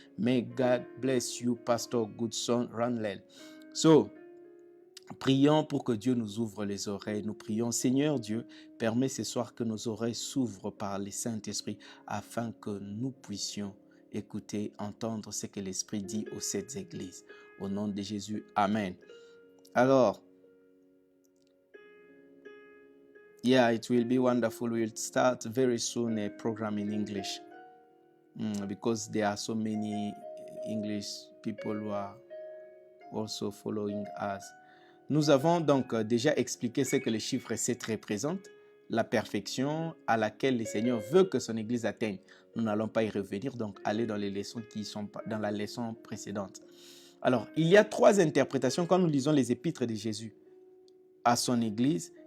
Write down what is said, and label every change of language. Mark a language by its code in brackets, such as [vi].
[en] May God bless you, Pastor Goodson Ranlel. [fr] So, prions pour que Dieu nous ouvre les oreilles. Nous prions, Seigneur Dieu, permets ce soir que nos oreilles s'ouvrent par le Saint-Esprit afin que nous puissions écouter, entendre ce que l'Esprit dit aux 7 églises. Au nom de Jésus, Amen. Alors, [en] yeah, it will be wonderful. We'll start very soon a program in English because there are so many English people who are also following us. [fr] Nous avons donc déjà expliqué ce que le chiffre 7 représente, la perfection à laquelle le Seigneur veut que son Église atteigne. Nous n'allons pas y revenir, donc allez dans les leçons qui sont dans la leçon précédente. Alors, il y a 3 interprétations quand nous lisons les épîtres de Jésus à son Église.